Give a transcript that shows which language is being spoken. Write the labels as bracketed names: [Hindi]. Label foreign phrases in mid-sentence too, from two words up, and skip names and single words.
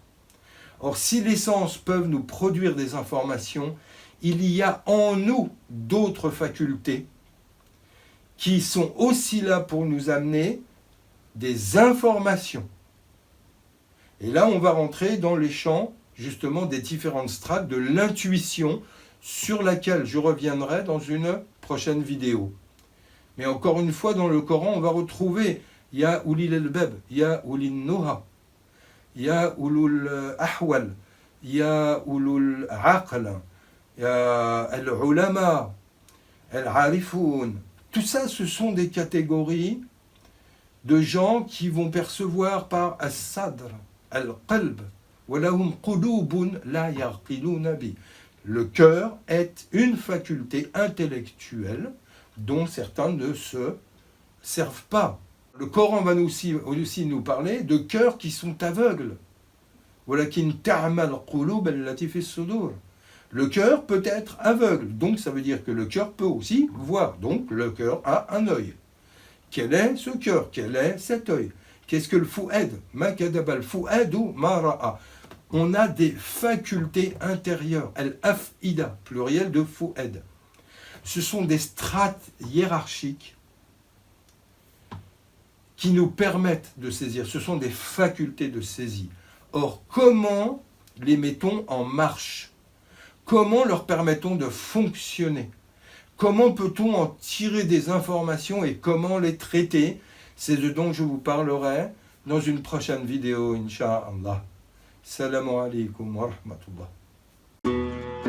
[French] Or, si les sens peuvent nous produire des informations, il y a en nous d'autres facultés qui sont aussi là pour nous amener des informations. Et là, on va rentrer dans les champs, justement, des différentes strates de l'intuition sur laquelle je reviendrai dans une prochaine vidéo. Mais encore une fois, dans le Coran, on va retrouver [Arabic] يا أولي الألباب يا أولي النهى يا أولي الأهوال يا أولي العقل يا العلماء العارفون. [French] Tout ça, ce sont des catégories de gens qui vont percevoir par [Arabic] الصدر القلب ولهم قلوب لا يعقلون بها. [French] Le cœur est une faculté intellectuelle dont certains ne se servent pas. Le Coran va aussi nous parler de cœurs qui sont aveugles. Le cœur peut être aveugle, donc ça veut dire que le cœur peut aussi voir. Donc le cœur a un œil. Quel est ce cœur? Quel est cet œil? Qu'est-ce que le fou'ad? [Arabic] ما كذب الفؤاد ما رأى. [French] On a des facultés intérieures, al-af'ida, pluriel de fou'ad. Ce sont des strates hiérarchiques qui nous permettent de saisir. Ce sont des facultés de saisie. Or, comment les mettons en marche? Comment leur permettons de fonctionner? Comment peut-on en tirer des informations et comment les traiter? C'est ce dont je vous parlerai dans une prochaine vidéo, Inch'Allah. [Arabic] السلام عليكم ورحمة الله.